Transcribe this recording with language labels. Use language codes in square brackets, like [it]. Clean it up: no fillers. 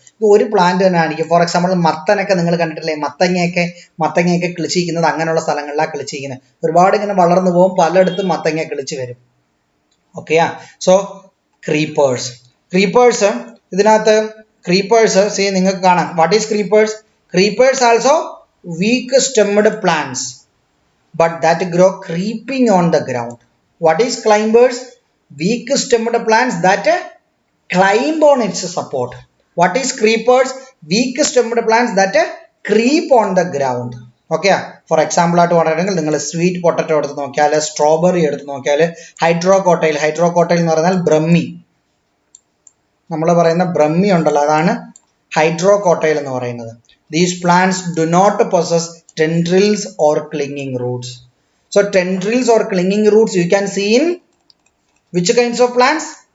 [ml] ഇത് ഒരു പ്ലാന്റ് തന്നെ ആയിരിക്കും. ഫോർ എക്സാമ്പിൾ മത്തനൊക്കെ നിങ്ങൾ കണ്ടിട്ടില്ലേ, മത്തങ്ങയൊക്കെ കിളിച്ചിരിക്കുന്നത് അങ്ങനെയുള്ള സ്ഥലങ്ങളിലാണ് കിളിച്ചിരിക്കുന്നത്. ഒരുപാട് ഇങ്ങനെ വളർന്നു പോകും, പലയിടത്തും മത്തങ്ങ കിളിച്ച് വരും. ഓക്കെയാ. സോ ക്രീപ്പേഴ്സ് ഇതിനകത്ത് സീ നിങ്ങൾക്ക് കാണാം. [en] What is creepers? Creepers also weak stemmed plants, but that grow creeping on the ground. What is climbers? Weak stemmed plants that climb on its support. What is creepers? Weak stemmed plants that creep on the ground. [ml] Okay, for example ആയിട്ട് പറയുകയാണെങ്കിൽ നിങ്ങൾ sweet potato എടുത്ത് നോക്കിയാൽ, strawberry എടുത്ത് നോക്കിയാൽ, ഹൈഡ്രോകോട്ടൈൽ എന്ന് പറഞ്ഞാൽ ബ്രഹ്മി, നമ്മൾ പറയുന്ന ബ്രഹ്മി ഉണ്ടല്ലോ, അതാണ് ഹൈഡ്രോകോട്ടൈൽ എന്ന് പറയുന്നത്. [en] These plants do not possess tendrils or clinging roots. So tendrils or clinging roots you can see in which kinds of plants?